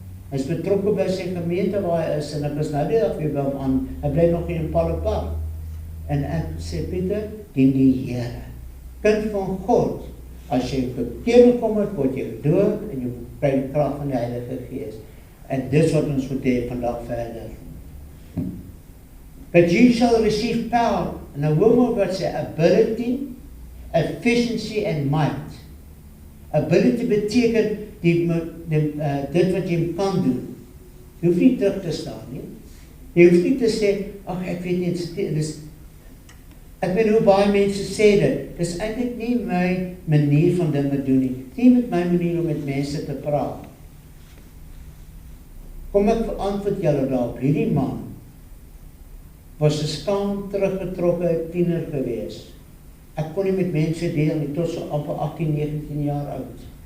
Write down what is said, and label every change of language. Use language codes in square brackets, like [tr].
[af] Hy is betrokke by sy gemeente waar hy is, en ek is nou die dag weer by hom aan, hy bly nog in Pallepark. En ek sê, Pieter, dien die Here. Kind van God, as jy bekering kom het, word jy gedoop en jy kry die krag van die Heilige Gees. En dis wat ons moet hê vandag verder. [en] But you shall receive power. [af] En nou hoor wat sê, [en] ability, efficiency and might. [af] Ability beteken dit wat jy kan doen. Jy hoef nie terug te staan nie. Jy hoef nie te sê, ag ek weet nie, ek weet hoe baie mense sê dit, dis eintlik nie my manier van dinge doen nie, nie met my manier om met mense te praat. Kom ek verantwoord julle daarop, hierdie man was 'n skaam teruggetrokke tiener gewees. Ek kon nie met mense deel nie, tot so amper 18, 19 jaar oud.